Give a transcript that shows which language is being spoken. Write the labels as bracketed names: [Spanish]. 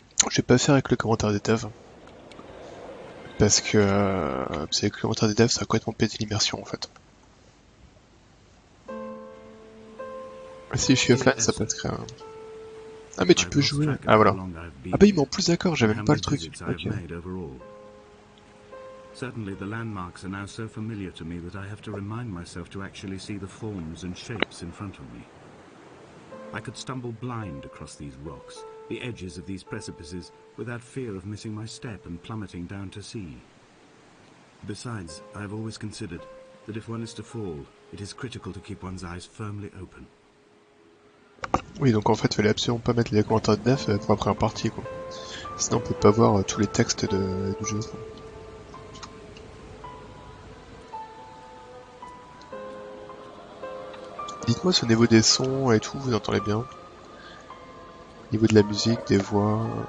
[French] Je vais pas faire avec le commentaire des devs. Parce que avec le commentaire des devs, ça a complètement pété l'immersion en fait. Si je suis offline, ça passerait. Ah mais tu peux jouer. Ah voilà. Ah bah il met en plus d'accord, j'avais même pas le truc. Ok. [English] Certainly the landmarks are now so familiar to me that I have to remind myself to actually see the forms and shapes in front of me. I could stumble blind across these rocks, the edges of these precipices, without fear of missing my step and plummeting down to sea. Besides, I have always considered that if one is to fall, it is critical to keep one's eyes firmly open. [French] Oui, donc en fait, il fallait absolument pas mettre les commentaires de dev pour la première partie, quoi. Sinon, on peut pas voir tous les textes du jeu. Dites-moi si au niveau des sons et tout, vous entendez bien. Au niveau de la musique, des voix.